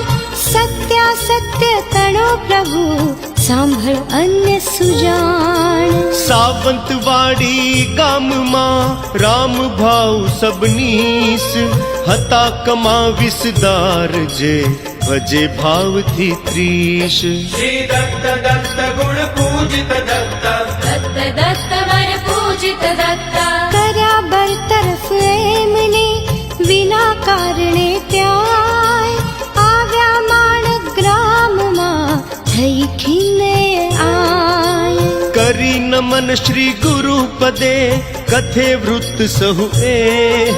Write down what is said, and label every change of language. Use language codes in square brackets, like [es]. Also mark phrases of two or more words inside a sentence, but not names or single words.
[gu] સત્યાસત્ય તણો પ્રભુ સાંભળ અન્ય સુજાણ. સાવંતવાડી ગામમાં રામ ભાવ સબનીસ. હતા કમાવીસદાર જે ભજે ભાવથી 30. [sa] શ્રી દત્ત દત્ત ગુણ પૂજિત દત્ત दत्त दत्त वर पूजित दत्ता. [gu] કર્યા બરતરફ એમને વિના કારણે ત્યાંય. આવ્યા માણ ગ્રામમાં થઈ ખીને આય. કરી નમન શ્રી ગુરુ પદે કથે વૃત્ત સહુ એહ.